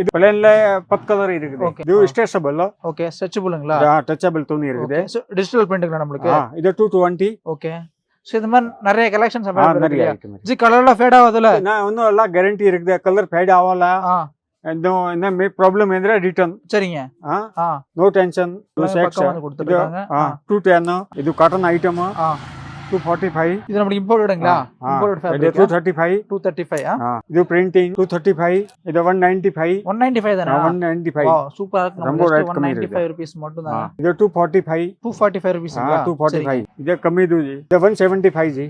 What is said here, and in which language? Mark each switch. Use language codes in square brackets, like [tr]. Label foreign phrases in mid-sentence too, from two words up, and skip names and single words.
[ta] இது பிளேன்ல 10 கலர் இருக்குது இது ஸ்ட்ரெச்சபிள் [en] okay stretchable [ta] டச்சபிள் துணி இருக்குது சோ [en] digital print [ta] நமக்கு இது 220 [en] okay so [ta] இந்த மாதிரி நிறைய [en] collections available [ta] இருக்கு ஜி கலர்ல ஃபேட் ஆகாதுல நான் இன்னும் எல்லாம் கேரண்டி இருக்குது [en] color fade [ta] ஆகல என்ன ப்ராப்ளம் ಅಂದ್ರೆ ರಿಟರ್ನ್ சரிங்க [en] no tension [ta] கொடுத்துட்டாங்க [en] 210 ಇದು cotton item 245 [ta] இது நமக்கு இம்போர்ட்டட்ங்களா [en] imported fabric [ta] 235 இது பிரிண்டிங் 235 இது 195 தானா 195 [en] wow super [ta] இருக்கு நம்ம 195 ரூபீஸ் மட்டும் தான் இது 245 ரூபீஸ்ங்களா 245 இது கம்மி இது 175 ஜி